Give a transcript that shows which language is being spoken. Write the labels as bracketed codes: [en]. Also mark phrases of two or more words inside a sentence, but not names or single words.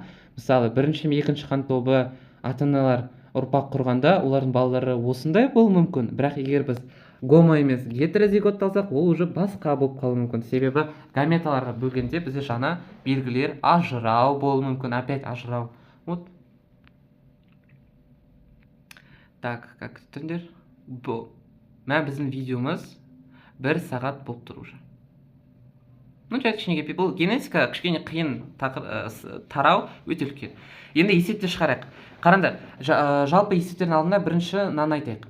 [kk] Мысалы, бірінші мен екінші қан тобы ата-аналар ұрпақ құрғанда, олардың балалары осындай болуы мүмкін. Бірақ егер біз гомо емес гетерозиготты алсақ, ол уже басқа болып қалуы мүмкін. Себебі гаметаларға бөлгенде бізде жаңа белгілер ажырау болуы мүмкін, опять ажырау. [ru] Вот. Так, как [kk] күттіңдер? Бұл. Біздің видеомыз 1 сағат болып тұр уже. Жай кішкене кепе. Бұл генетика кішкене қиын тарау өте үлкен. Енді есепте шығарайық. Қараңдар, жалпы есептердің алдында бірінші мынаны айтайық.